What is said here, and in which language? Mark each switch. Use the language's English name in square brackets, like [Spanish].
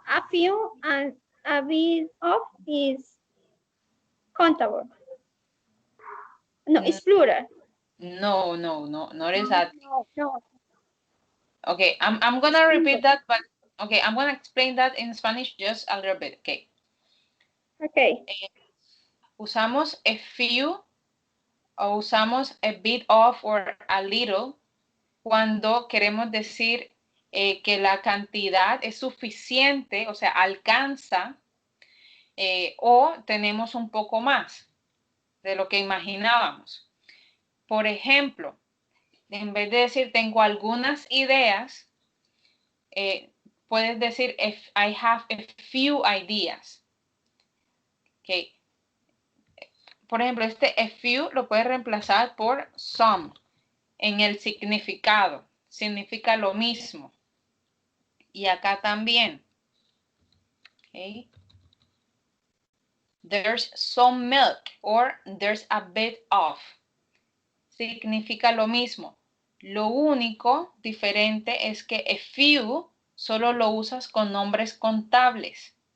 [English] A few and a bit of is countable. No, n- it's plural. no, not No, exactly. no, no. Okay, I'm It's gonna repeat that, but okay, I'm gonna explain that in Spanish just a little bit. Okay, Okay. [Spanish] usamos a few o usamos a bit of or a little cuando queremos decir que la cantidad es suficiente, o sea, alcanza o tenemos un poco más de lo que imaginábamos. Por ejemplo, en vez de decir tengo algunas ideas, puedes decir [English] if I have a few ideas. [Spanish] Okay. Por ejemplo, este a few lo puedes reemplazar por some en el significado. Significa lo mismo. Y acá también. Okay. [English] There's some milk or there's a bit of. [Spanish] Significa lo mismo. Lo único diferente es que a few solo lo usas con nombres contables.